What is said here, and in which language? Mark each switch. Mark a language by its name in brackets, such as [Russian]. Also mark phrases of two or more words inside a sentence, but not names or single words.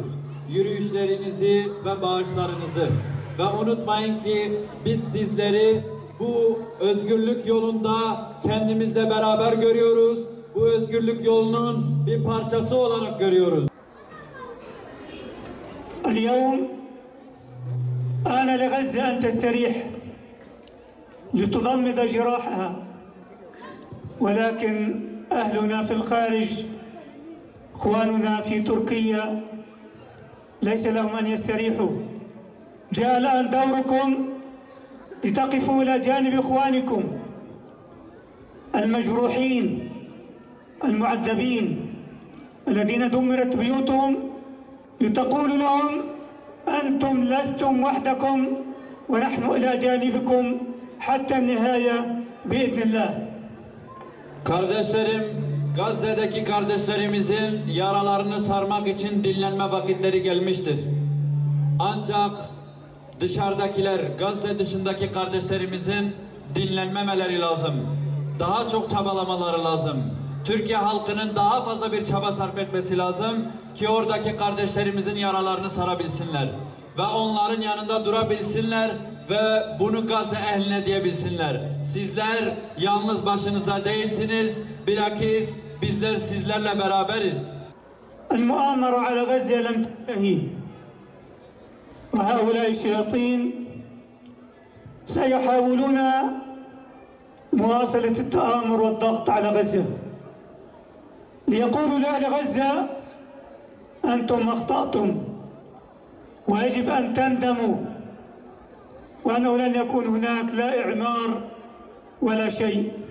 [Turkish] Yürüyüşlerinizi ve bağışlarınızı. Ve unutmayın ki biz sizleri bu özgürlük yolunda kendimizle beraber görüyoruz. Bu özgürlük yolunun bir parçası olarak görüyoruz. [Arabic] اليوم آن لغزة أن تستريح لتضمد جراحها ولكن أهلنا في الخارج إخواننا في تركيا ليس لهم أن يستريحوا. جاء الآن دوركم لتقفوا إلى جانب إخوانكم المجروحين المعذبين الذين دمرت بيوتهم لتقولوا لهم أنتم لستم وحدكم ونحن إلى جانبكم حتى النهاية بإذن الله. [Turkish] Kardeşlerim, Gazze'deki kardeşlerimizin yaralarını sarmak için dinlenme vakitleri gelmiştir. Ancak dışarıdakiler, Gazze dışındaki kardeşlerimizin dinlenmemeleri lazım. Daha çok çabalamaları lazım. Türkiye halkının daha fazla bir çaba sarf etmesi lazım ki oradaki kardeşlerimizin yaralarını sarabilsinler. Ve onların yanında durabilsinler ve bunu Gazze ehline diyebilsinler. Sizler yalnız başınıza değilsiniz, bilakis bizler sizlerle beraberiz. [Arabic] المؤامرة على غزة لم تنتهي وهؤلاء الشياطين سيحاولون مواصلة التآمر والضغط على غزة ليقولوا لأهل غزة أنتم أخطأتم ويجب أن تندموا وأنه لن يكون هناك لا إعمار ولا شيء.